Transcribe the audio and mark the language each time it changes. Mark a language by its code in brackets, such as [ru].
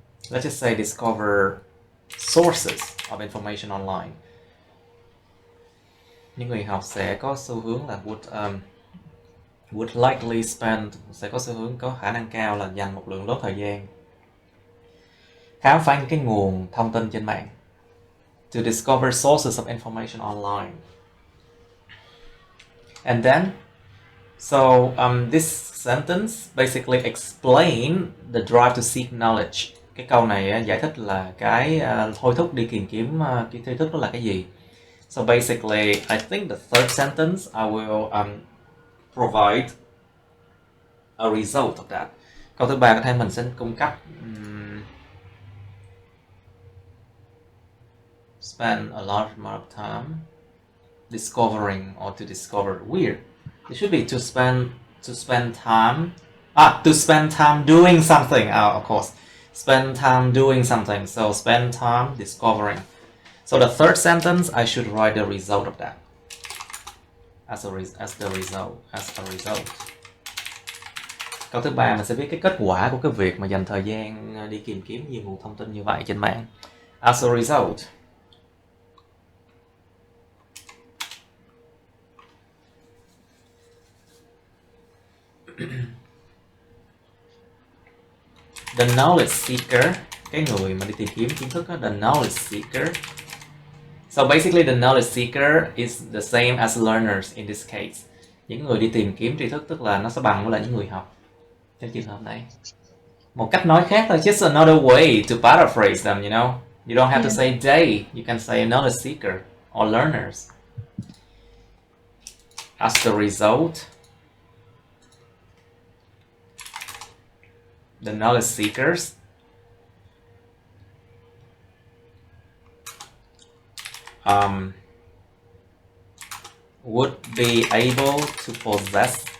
[en] Let's just say discover sources of information online. [vi] Những người học sẽ có xu hướng là [en] would likely spend, [vi] sẽ có xu hướng, có khả năng cao là dành một lượng lớn thời gian khám phá những cái nguồn thông tin trên mạng. [en] To discover sources of information online. And then, so this sentence basically explain the drive to seek knowledge. [vi] Cái câu này giải thích là cái thôi thúc đi tìm kiếm cái tri thức đó là cái gì. [en] So basically, I think the third sentence I will provide a result of that. [vi] Câu thứ ba có thể mình sẽ cung cấp [en] spend a large amount of time discovering or to discover. Weird. It should be to spend To spend time. To spend time doing something. Of course. Spend time doing something. So spend time discovering. So the third sentence, I should write the result of that. As a result. [vi] Câu thứ ba mình sẽ viết cái kết quả của cái việc mà dành thời gian đi tìm kiếm nhiều nguồn thông tin như vậy trên mạng. [en] As a result. The knowledge seeker, [vi] cái người mà đi tìm kiếm kiến thức đó, [en] the knowledge seeker. So basically the knowledge seeker is the same as learners in this case. [vi] Những người đi tìm kiếm tri thức tức là nó sẽ bằng với lại những người học trong trường hợp này. Một cách nói khác thôi, [en] just another way to paraphrase them, you know. You don't have to say they, you can say knowledge seeker or learners. As the result, the knowledge seekers would be able to possess,